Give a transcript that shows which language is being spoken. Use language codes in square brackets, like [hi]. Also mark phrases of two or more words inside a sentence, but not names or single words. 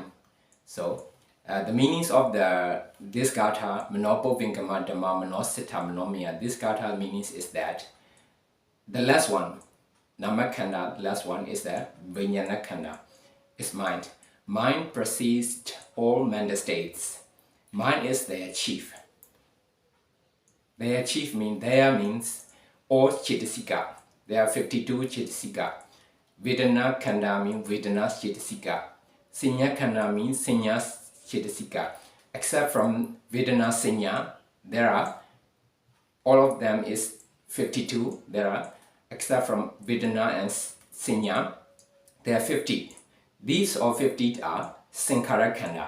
[en] So the meanings of this gatha, [pi] Manopo Vingama Dhamma Manosita Manomiya, [en] this gatha meanings is that the last one, [pi] Nama Khanda, [en] the last one is the [pi] Vijnana Khanda, [en] is mind. Mind precedes all mental states. Mind is their chief. Their chief means all chitasika. There are 52 chitasika. [pi] Vedana Khanda [en] means Vedana's chitasika. [pi] Sanya Khanda [en] means Sanya's chitasika. Except from [pi] Vedana Sanya, [en] there are, all of them is 52. There are, except from Vedana and Sanya, there are 50. These all 50 are [pi] Sankhara Khanda.